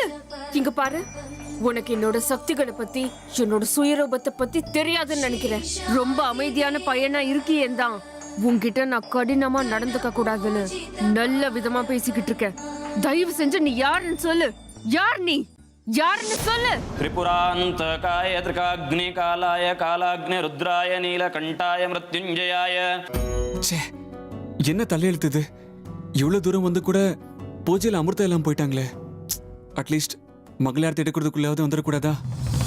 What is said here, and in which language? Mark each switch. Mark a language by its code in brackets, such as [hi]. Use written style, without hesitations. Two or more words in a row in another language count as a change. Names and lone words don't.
[ta] இங்க பாரு, உனக்கு என்னோட சக்திகளை பத்தி, என்னோட சுயரூபத்தை பத்தி தெரியாதுன்னு நினைக்கிறேன். ரொம்ப அமைதியான பையனா இருக்கியேன் தான் உன்கிட்ட நான் கடினமா நடந்துக்க கூடாதுன்னு நல்ல விதமா பேசிக்கிட்டு இருக்கேன். தயவு செஞ்சு நீ யாருன்னு சொல்லு. யார் நீ? யாருன்னு சொல்லு. [sa] त्रिपुरान्तकाय त्रिकाग्निकालाय कालाग्नि रुद्राय नीलकण्ठाय मृत्युञ्जयाय. [ta] ச்சே, என்ன தலையெழுத்துது? இவ்வளவு தூரம் வந்து கூட பூஜையில் அமிர்தம் எல்லாம் போயிட்டாங்களே. அட்லீஸ்ட் மங்களாரத்தை எடுக்கிறதுக்குள்ளாவது வந்துடக்கூடாதா?